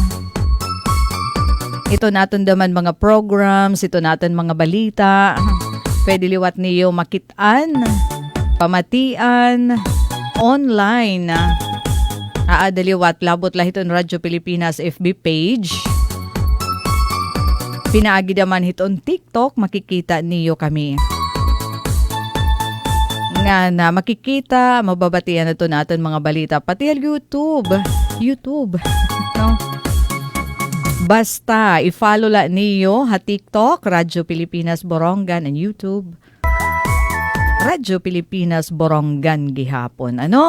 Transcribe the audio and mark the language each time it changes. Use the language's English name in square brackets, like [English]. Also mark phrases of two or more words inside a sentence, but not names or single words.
[Waray] Ito naton daman mga programs, ito naton mga balita. Pwede liwat niyo makitaan, pamatian, online. Aadaliwat labot lahiton Radyo Pilipinas FB page. Pinaagi naman hiton TikTok, makikita niyo kami. Nga na makikita, mababatian na ito natin mga balita. Pati YouTube. No? Basta, i-follow la niyo ha TikTok, Radyo Pilipinas Borongan, and YouTube. Radyo Pilipinas Borongan gihapon.